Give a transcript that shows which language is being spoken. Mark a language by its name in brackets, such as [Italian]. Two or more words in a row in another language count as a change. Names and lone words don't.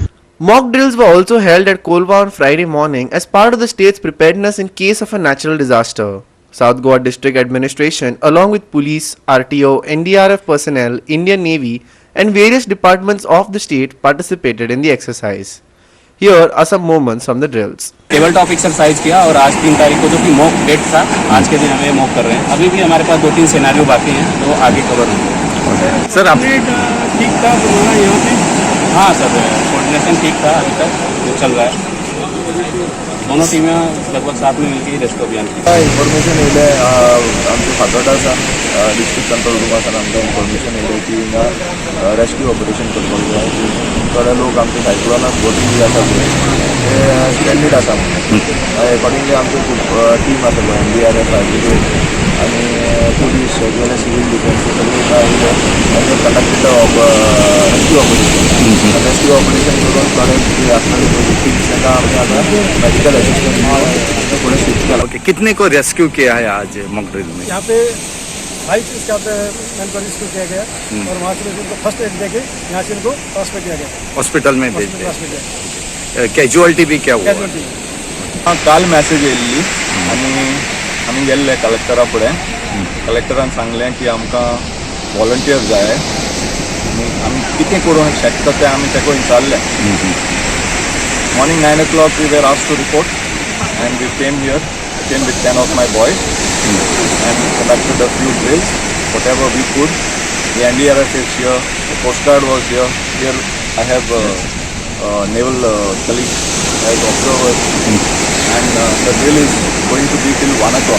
[English] Mock drills were also held at Kolwa on Friday morning as part of the state's preparedness in case of a natural disaster. South Goa District Administration, along with police, RTO, NDRF personnel, Indian Navy, and various departments of the state participated in the exercise. Here are some moments from the drills. table top exercise [Hindi] किया और आज 3 तारीख को जो कि [English] mock date [Hindi] था, आज के दिन हमें मॉक कर रहे हैं. अभी भी हमारे पास 2-3 सिनेरियो बाकी हैं तो आगे कवर होंगे. सर आप ठीक था यहाँ पे? हाँ सर, कोऑर्डिनेशन ठीक था अभी तक, जो चल रहा है. दोनों टीमें लगभग साथ में मिलकर रेस्क्यू अभियान की. [Konkani] इन्फॉर्मेशन येयले आमचे फातोर्डा आसा [English] district control [Konkani] रूमासान आमकां इन्फॉर्मेशन येयले की हिंगा [English] rescue operation [Konkani] करपाक जाय. थोडे लोक आमचे सायक्लोनाक बोटी जी आसा पळय ते स्ट्रँडेड आसा. अकॉर्डिंगली आमचे खूब टीम आसा पळय, NDRF, RTO आनी पुलीस [English] as well as civil defence [Konkani] सगळे आयिल्ले आनी [English] conducted rescue operation. rescue operation [Konkani] करून थोडे जे आसलेले विक्टिम्स तांकां आमी आतां [English] medical assistance [Konkani] थोड़े [Hindi] स्विच किया. ओके, कितने को रेस्क्यू किया है आज [English] mock drill [Hindi] में? यहाँ पे 22 [English] staff man [Hindi] को रेस्क्यू किया गया और वहाँ से उनको [English] first aid [Hindi] देके यहाँ से उनको ट्रांसफर किया गया, हॉस्पिटल में भेज दिया. कॅज्युअलिटी बी क्या हुआ? [Konkani] काल मॅसेज येयल्ली आनी आमी गेल्ले कलेक्टरा फुडें. कलेक्टरान सांगलें की आमकां वॉलंटियर जाय आनी आमी कितें करूंक शकता तें आमी तेका विचारलें. [English] Morning 9 o'clock we were asked to report and we came with 10 of my boys and conducted a few drills, whatever we could. The NDRF is here, the Coast Guard was here. Here I have naval colleagues as observers and the drill is going to be till 1 o'clock.